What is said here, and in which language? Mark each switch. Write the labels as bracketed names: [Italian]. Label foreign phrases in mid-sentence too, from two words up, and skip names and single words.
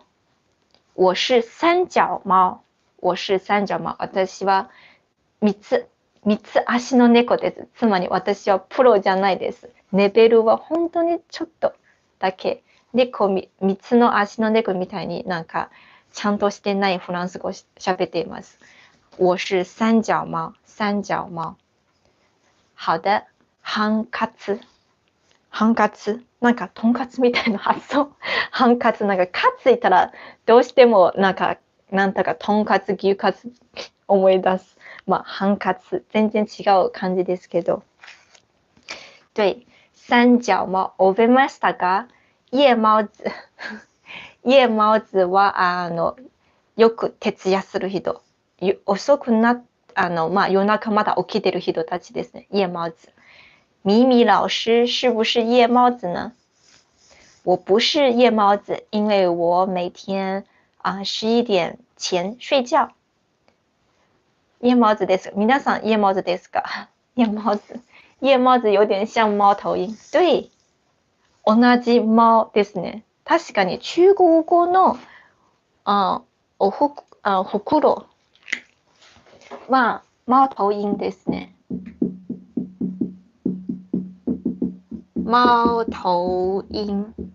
[Chinese] 我是三脚猫。 [Japanese] 私は三つ足の猫です。つまり私はプロじゃないです。レベルは本当にちょっとだけ。三つの足の猫みたいになんかちゃんとしてないフランス語を喋っています。 [Chinese] 我是三脚猫。好的、 [Japanese] ハンカツ。なんかとんかつみたいな発想。ハンカツなんかカツいたらどうしてもなんとかとんかつ牛カツ思い出す。まあハンカツ全然違う感じですけど。对、三脚猫覚えましたか？夜猫子はよく徹夜する人。遅くなまあ夜中まだ起きてる人たちですね。 [Chinese] 夜猫子。米米老师是不是夜猫子呢？我不是夜猫子，因为我每天11点前睡觉。 [Japanese] 夜猫子です。皆さん夜猫子ですか？ [Chinese] 夜猫子有点像猫头鹰。 [Japanese] 对、同じ猫ですね。確かに中国語のほくろは猫頭鹰ですね。猫頭鷹。